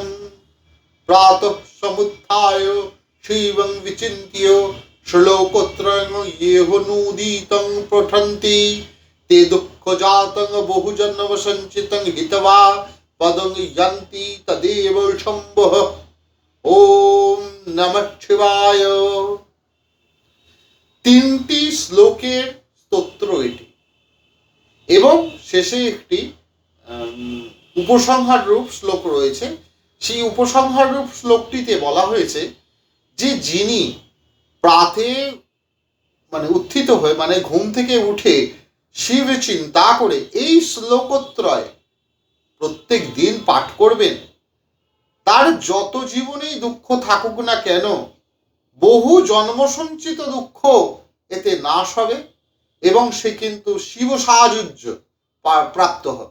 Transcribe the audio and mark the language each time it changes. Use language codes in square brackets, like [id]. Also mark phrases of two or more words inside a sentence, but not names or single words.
[sa] प्रातः समुत्थाय शिवं विचिन्त्य श्लोकोत्रयं येऽनुदितं पठन्ति ते दुःखजातं बहुजन्मसञ्चितं हित्वा पदं यान्ति तदेव शम्भुः। ओम नमः शिवाय। [bn] তিনটি শ্লোকের স্তোত্র এটি এবং শেষে একটি উপসংহার রূপ শ্লোক রয়েছে। সেই উপসংহার রূপ শ্লোকটিতে বলা হয়েছে যে যিনি প্রাতে উত্থিত হয়ে ঘুম থেকে উঠে শিব চিন্তা করে এই শ্লোকত্রয় প্রত্যেক দিন পাঠ করবেন, তার যত জীবনেই দুঃখ থাকুক না কেন বহু জন্মসঞ্চিত দুঃখ এতে নাশ হবে এবং সে কিন্তু শিব সাহায্য প্রাপ্ত হবে।